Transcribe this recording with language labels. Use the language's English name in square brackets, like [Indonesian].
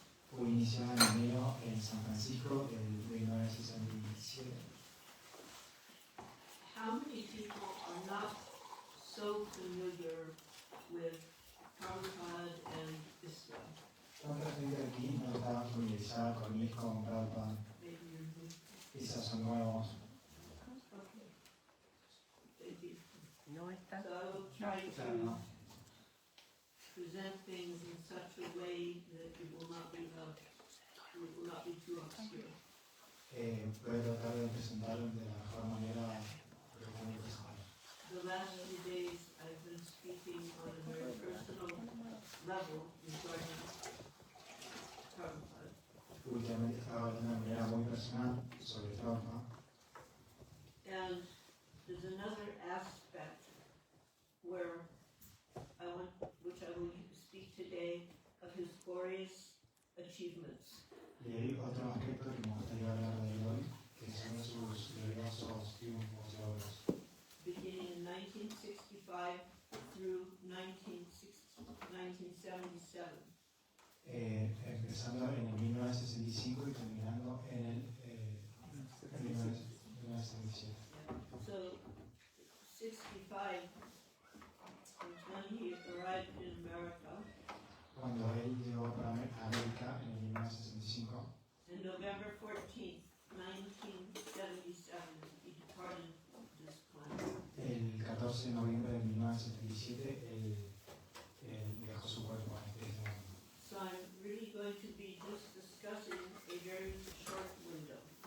[Spanish] Fui iniciado en enero en San Francisco en 1967. [English] How many people are not so familiar with Prabhupada and Islam? [Spanish] ¿Cuánta gente aquí no está familiarizada con ISKCON, Prabhupada? [English] Maybe you're new. [Spanish] Quizás son nuevos. [English] Okay. Thank you. [Spanish] No está. [English] So I will try [Spanish] Claro, [English] to [Spanish] no. [English] present things in such a way that it will not be too obscure. [Spanish] Voy a tratar de presentarlo de la mejor manera que lo puedo presentar. [English] The last few days I've been speaking on a very personal level regarding Prabhupada. [Spanish] Últimamente estaba hablando de manera muy personal sobre Prabhupada. [English] And there's another aspect which I will speak today, of his glorious achievements. [Spanish] Y hay otro aspecto que me gustaría hablar de él hoy, que son sus gloriosos triunfos y logros. [English] Beginning in 1965 through 1977. [Spanish] Empezando en el 1965 y terminando en el 1977. [English] So, 65, when he arrived in America, [Spanish] Cuando él llegó para América en el 1965, [English] and November 14th, 1977, he departed this planet. [Spanish] el 14 de noviembre de 1977, él dejó su cuerpo en este mundo. [English] So I'm really going to be just discussing a very short window.